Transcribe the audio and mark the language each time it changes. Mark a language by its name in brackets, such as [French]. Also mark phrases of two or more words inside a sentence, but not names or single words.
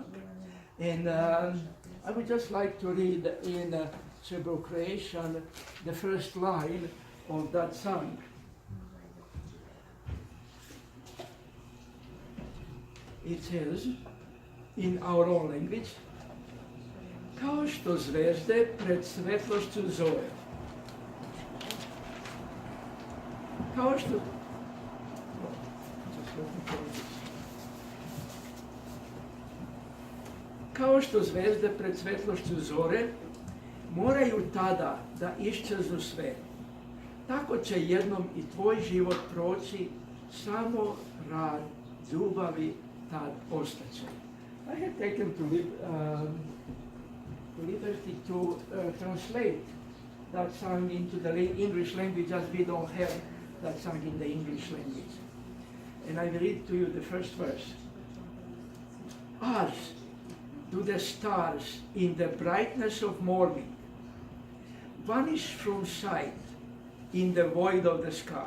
[English] And I would just like to read in Hebrew creation the first line of that song. It says, in our own language, [Serbian] kao što zvezde pred svetlošću zore. Kao što... Kao što zvezde pred svetlošću zore moraju tada da iščeznu sve. Tako će jednom i tvoj život proći, samo rad ljubavi tad ostaće. [English] I have taken liberty to translate that song into the English language, as we don't have that song in the English language. And I will read to you the first verse. As do the stars in the brightness of morning vanish from sight in the void of the sky.